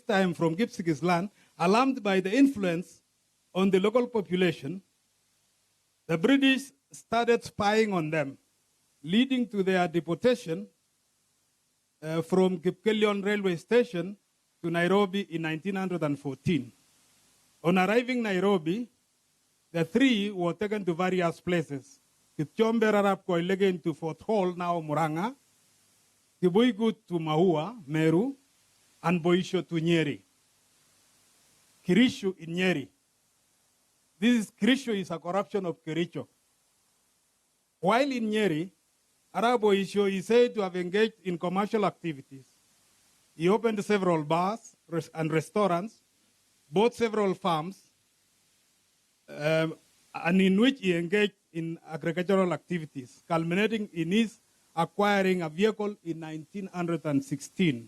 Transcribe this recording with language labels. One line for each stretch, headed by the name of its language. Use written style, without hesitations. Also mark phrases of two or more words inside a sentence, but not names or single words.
English: time from Kipsigis land, alarmed by the influence on the local population, the British started spying on them, leading to their deportation from Kipkelion railway station to Nairobi in 1914. On arriving Nairobi, the three were taken to various places. Kipchumba Arap Koitalel to Fort Hall, now Murang'a, Kibuigut to Mahua, Meru, and Boisho to Nyeri. Kirishu in Nyeri. Kirishu is a corruption of Kericho. While in Nyeri, Arap Boisho is said to have engaged in commercial activities. He opened several bars and restaurants, bought several farms, and in which he engaged in agricultural activities, culminating in his acquiring a vehicle in 1916.